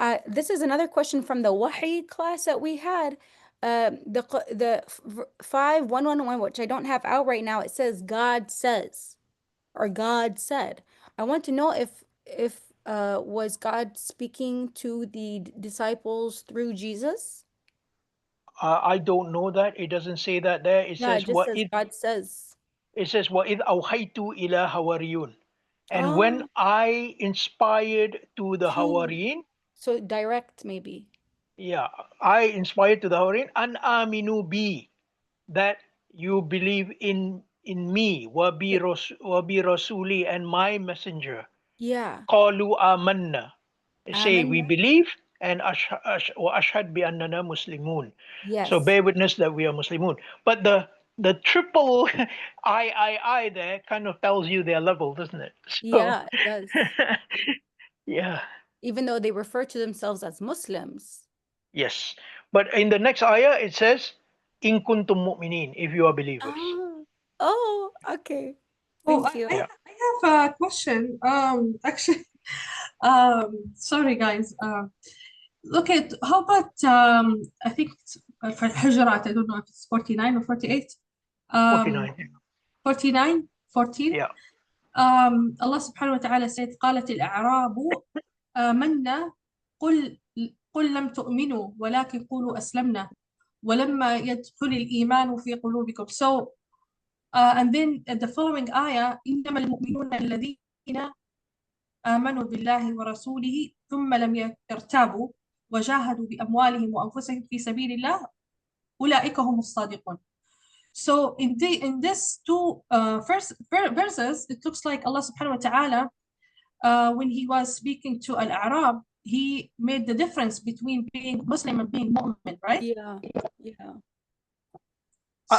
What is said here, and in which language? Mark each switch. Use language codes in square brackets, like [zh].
[en] This is another question from the Wahi class that we had. The 5:111, which I don't have out right now, it says God says, or God said. I want to know if was God speaking to the disciples through Jesus? I don't know that. It doesn't say that there. It says just says God says. It says [ar] وَإِذْ أَوْحَيْتُ إِلَى هَوَارِيُّونَ. [en] And when I inspired to the Hawariyin. So direct maybe. Yeah, I inspired to the Hawariyin, [ar] an aminu bi, [en] that you believe in me, [ar] wa bi rasuli, [en] and my messenger. Yeah. [ar] Qalu amanna. [en] Say we believe, and [ar] wa ashhad bi annana muslimun. [en] Yes. So bear witness that we are Muslimun. But the triple I there kind of tells you their level, doesn't it? So, yeah, it does. Yeah. Even though they refer to themselves as Muslims. Yes. But in the next ayah, it says, [ar] in kuntum mu'minin, [en] if you are believers. Oh, okay. Thank you. I have a question. Actually, sorry guys. Look at, how about, I think for Hujurat, I don't know if it's 49 or 48. 49. 49, 14. Yeah. [ar] Allah subhanahu wa ta'ala [en] said, [ar] قالت الأعراب آمنا قل لم تؤمنوا ولكن قولوا أسلمنا ولما يدخل الإيمان في قلوبكم. [en] So, and then the following ayah, [ar] إنما المؤمنون الذين آمنوا بالله ورسوله ثم لم يرتابوا وجاهدوا بأموالهم وأنفسهم في سبيل الله أولئك هم الصادقون. [en] So in this two first verses, it looks like Allah subhanahu wa ta'ala, when he was speaking to Al-A'rab, he made the difference between being Muslim and being Mu'min, right? Yeah. I